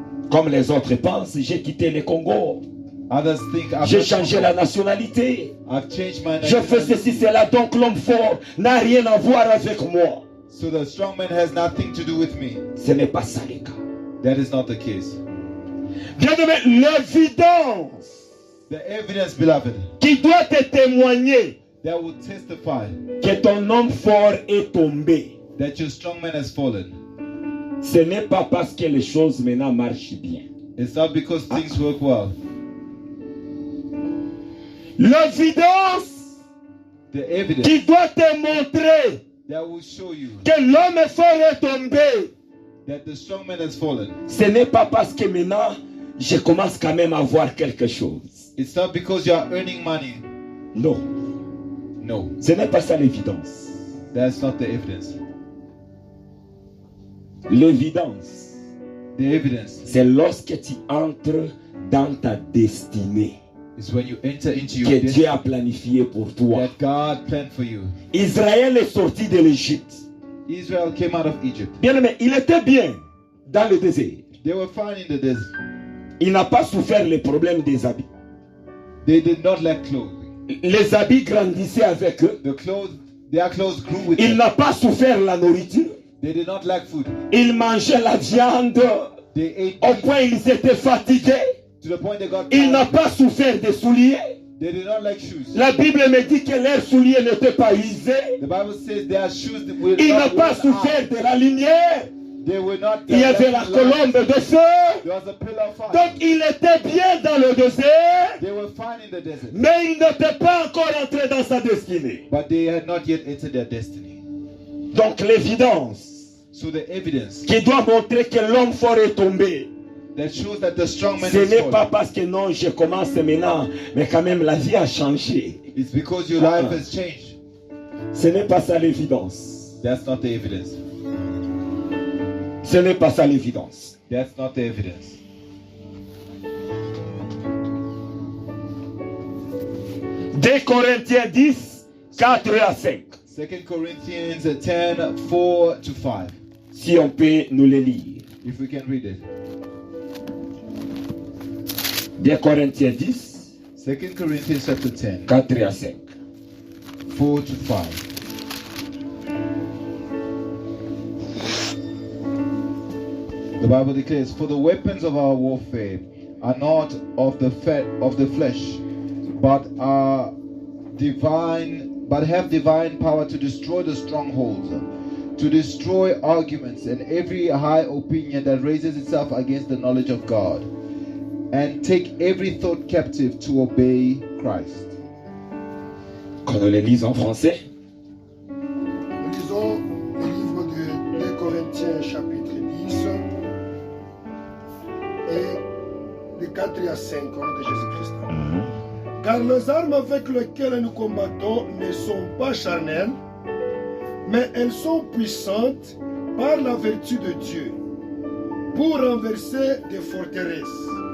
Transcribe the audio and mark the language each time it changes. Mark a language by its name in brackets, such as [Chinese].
[French] Comme les autres pensent, j'ai quitté le Congo. [English] Others think [French] J'ai changé la nationalité. [English] I've changed my [French] Je fais ceci, cela. Donc l'homme fort n'a rien à voir avec moi. [English] so the strong man has nothing to do with me. [French] Ce n'est pas ça le cas. [English] That is not the case. [French] Bien-aimé, l'évidence [English] The evidence, beloved, [French] qui doit te témoigner [English] that will testify [French] que ton homme fort est tombé, [English] that your strong man has fallen. [French] ce n'est pas parce que les choses maintenant marchent bien. [English] It's not because things work well. [French] L'évidence [English] The evidence [French] qui doit te montrer [English] that will show you [French] que l'homme fort est tombé, [English] that the strong man has fallen. [French] ce n'est pas parce que maintenant je commence quand même à voir quelque chose. [English] It's not because you are earning money. [French] Non, [English] No, [French] ce n'est pas ça l'évidence. [English] that's not the evidence. [French] L'évidence, [English] The evidence [French] c'est lorsque tu entres dans ta destinée [English] is when you enter into your [French] que Dieu [English] destiny [French] a planifié pour toi. [English] that God planned for you. [French] Israël est sorti de l'Égypte. [English] Israel came out of Egypt. [French] Bien aimé, il était bien dans le désert. [English] They were fine in the desert. [French] Il n'a pas souffert les problèmes des habits. [English] They did not lack clothing. [French] Les habits grandissaient avec eux. [English] Their clothes grew with [French] Il n'a pas souffert la nourriture. [English] They did not lack food. [French] Il mangeait la viande [English] They ate [French] au [English] meat [French] point ils étaient fatigués. [English] to the point they got [French] Il n'a [English] tired. [French] pas souffert des souliers. [English] They did not like shoes. [French] La Bible me dit que leurs souliers n'étaient pas usés. [English] The Bible says their shoes were [French] Il n'a [English] not [French] pas [English] worn [French] souffert [English] out. [French] de la lumière. [English] They were not. [French] Il y avait la colombe de feu. [English] There was a pillar of fire. [French] Donc il était bien dans le désert, [English] They were fine in the desert, [French] mais il n'était pas encore entré dans sa destinée. [English] but they had not yet entered their destiny. [French] Donc l'évidence [English] So the evidence [French] qui doit montrer que l'homme fort est tombé, [English] that shows that the strong man [French] ce [English] is [French] n'est pas [English] fallen, [French] parce que non, je commence maintenant, mais quand même la vie a changé. [English] it's because your life has changed. [French] Ce n'est pas ça l'évidence. [English] That's not the evidence. [French] Ce n'est pas ça l'évidence. [English] That's not the evidence. [French] Deux Corinthiens 10, 4 à 5. [English] 2 Corinthians 10, 4 to 5. [French] Si on peut nous le lire. [English] If we can read it. [French] 2 Corinthiens 10, [English] 2 Corinthians chapter 10, [French] 4 à 5. [English] 4 to 5. The Bible declares, "For the weapons of our warfare are not of the flesh, but are divine, but have divine power to destroy the strongholds, to destroy arguments and every high opinion that raises itself against the knowledge of God, and take every thought captive to obey Christ." [French] Qu'on le lise en français. Nous lisons le livre de 2 Corinthiens chapitre 10 et de 4 à 5 au nom de Jésus-Christ. Car les armes avec lesquelles nous combattons ne sont pas charnelles, mais elles sont puissantes par la vertu de Dieu pour renverser des forteresses.